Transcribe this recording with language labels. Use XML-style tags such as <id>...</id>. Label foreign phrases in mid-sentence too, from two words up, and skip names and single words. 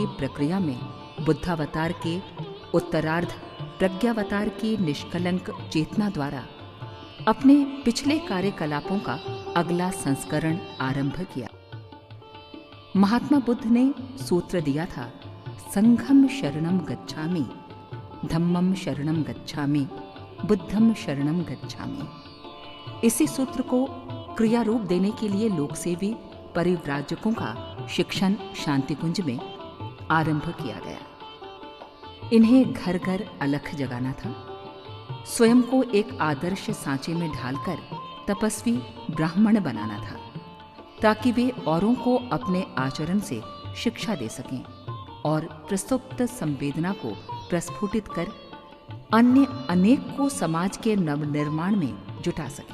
<hi>प्रक्रिया में बुद्धावतार के उत्तरार्ध प्रज्ञावतार की निष्कलंक चेतना द्वारा अपने पिछले कार्यकलापों का अगला संस्करण आरंभ किया। महात्मा बुद्ध ने सूत्र दिया था,</hi> <pi>संघम शरणम गच्छामि, धम्मम शरणम गच्छामि, बुद्धम शरणम गच्छामि।</pi> <hi>इसी सूत्र को क्रिया रूप देने के लिए लोकसेवी परिव्राजकों का शिक्षण शांति कुंज में आरंभ किया गया। इन्हें घर घर अलख जगाना था, स्वयं को एक आदर्श सांचे में ढालकर तपस्वी ब्राह्मण बनाना था, ताकि वे औरों को अपने आचरण से शिक्षा दे सकें और प्रसुप्त संवेदना को प्रस्फुटित कर अन्य अनेक को समाज के नवनिर्माण में जुटा सकें।</hi>